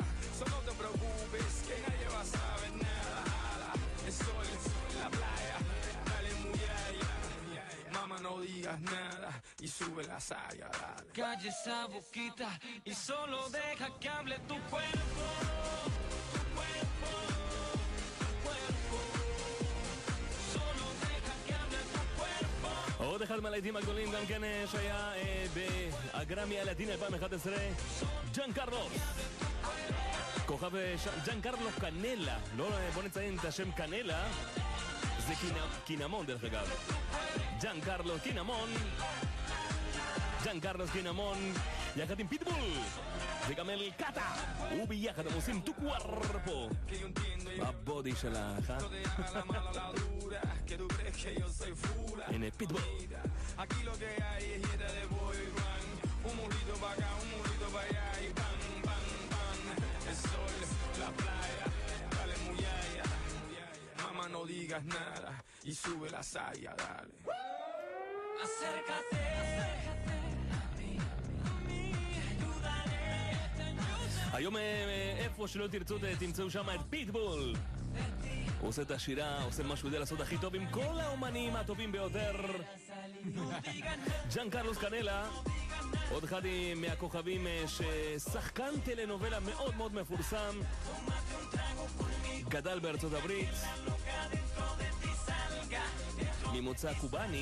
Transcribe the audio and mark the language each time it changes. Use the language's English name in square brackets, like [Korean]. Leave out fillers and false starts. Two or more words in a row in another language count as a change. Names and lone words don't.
[Spanish] Solo no te preocupes, que nadie va a saber nada. El sol, la playa, dale muyaya. Mamá, no digas nada y sube la saya, dale. Calla esa boquita y solo deja que hable tu cuerpo. [Hebrew] עוד אחד מהלהיטים הגדולים גם כן שהיה בגרמי הלטיני 2011, ג'אן קרלוס, כוכב ג'אן קרלוס קנלה, לא בוא נציין את השם קנלה, זה קינמון דרך אגב, ג'אן קרלוס קינמון יחד עם פיטבול וגם אל קאטה, וביחד הם עושים טו קווארפו בבודי שלך. [Spanish] Que tú crees que yo soy fula. En el pitbull. Aquí lo que hay es dieta de [English] boy band. [Spanish] Un mulito pa' acá, un mulito pa' allá y bang, bang, bang. El sol, la playa, dale muyaya. Mamá, no digas nada y sube la saya, dale. Acércate. [Hebrew] היום איפה שלא תרצו תמצאו שם את פיטבול, הוא עושה את השירה, עושה מה שהוא יודע לעשות הכי טוב עם כל האומנים הטובים ביותר. ג'אן קרלוס קנלה, עוד אחד מהכוכבים ששחקן טלנובלה מאוד מאוד מפורסם, גדל בארצות הברית, ממוצא קובאני.